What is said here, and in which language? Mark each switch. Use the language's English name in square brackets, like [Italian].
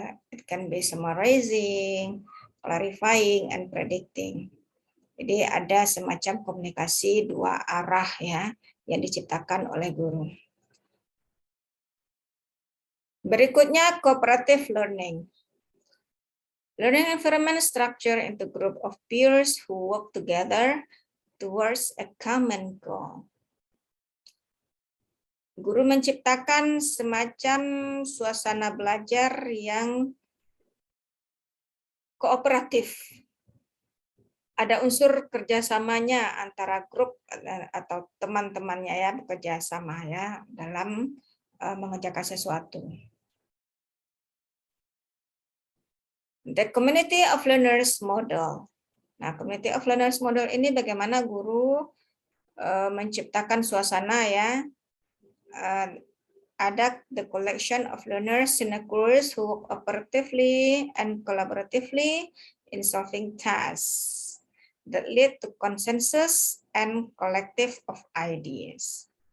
[English] It can be summarizing, clarifying, and predicting. [Indonesian] Jadi ada semacam komunikasi dua arah ya yang diciptakan oleh guru. Berikutnya cooperative learning. [English] Learning environment structure into group of peers who work together towards a common goal. [Indonesian] Guru menciptakan semacam suasana belajar yang kooperatif. Ada unsur kerjasamanya antara grup atau teman-temannya ya, bekerja sama ya dalam mengerjakan sesuatu. [English] The community of learners model. [Indonesian] Nah, community of learners model ini bagaimana guru menciptakan suasana ya, ada [English] the collection of learners in a course who work operatively and collaboratively in solving tasks that lead to consensus and collective of ideas.